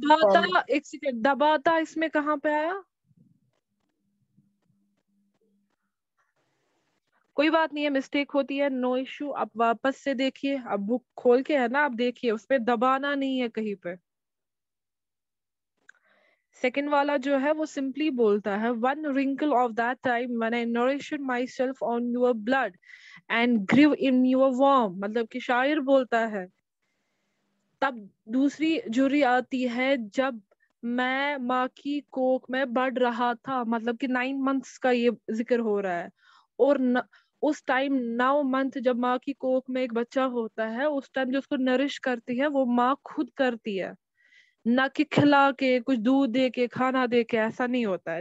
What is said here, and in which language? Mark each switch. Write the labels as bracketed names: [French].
[Urdu] دباتا, ایک سیکنڈ, دباتا اس میں کہاں پہ آیا؟ کوئی بات نہیں ہے, مسٹیک ہوتی ہے, [English] No issue. [Urdu] آپ واپس سے دیکھیے, اب بک کھول کے ہے نا, آپ دیکھیے اس پہ دبانا نہیں ہے کہیں پہ. سیکنڈ والا جو ہے وہ سمپلی بولتا ہے [English] one wrinkle of that time when I nourished myself on your blood and grew in your womb, [Urdu] مطلب کہ شاعر بولتا ہے. تب دوسری جوری آتی ہے جب میں ماں کی کوکھ میں بڑھ رہا تھا, مطلب کہ 9 months کا یہ ذکر ہو رہا ہے. اور اس ٹائم 9 month جب ماں کی کوکھ میں ایک بچہ ہوتا ہے, اس ٹائم جو اس کو نرش کرتی ہے وہ ماں خود کرتی ہے, نہ کہ کھلا کے کچھ دودھ دے کے کھانا دے کے, ایسا نہیں ہوتا ہے.